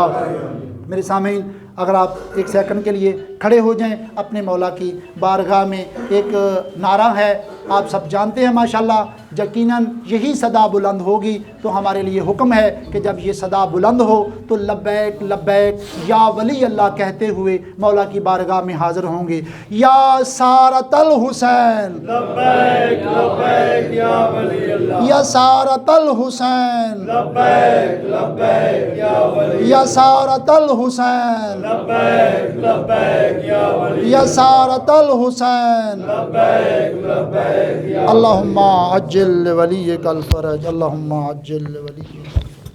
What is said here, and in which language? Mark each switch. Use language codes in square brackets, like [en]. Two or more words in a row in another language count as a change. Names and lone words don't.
[ur] میرے سامعین، اگر آپ ایک سیکنڈ کے لیے کھڑے ہو جائیں، اپنے مولا کی بارگاہ میں ایک نعرہ ہے، آپ سب جانتے ہیں ماشاءاللہ، یقیناً یہی صدا بلند ہوگی تو ہمارے لیے حکم ہے کہ جب یہ صدا بلند ہو تو [ar] لبیک لبیک یا ولی اللہ [ur] کہتے ہوئے مولا کی بارگاہ میں حاضر ہوں گے۔ [ar] یا سارت الحسین لبیک لبیک یا ولی اللہ، یا سارت الحسین لبیک لبیک یا ولی، یا سارت الحسین لبیک لبیک یا ولی، یا سارت الحسین لبیک لبیک یا اللہم عجل ولیک الفرج، اللہم عجل ولیک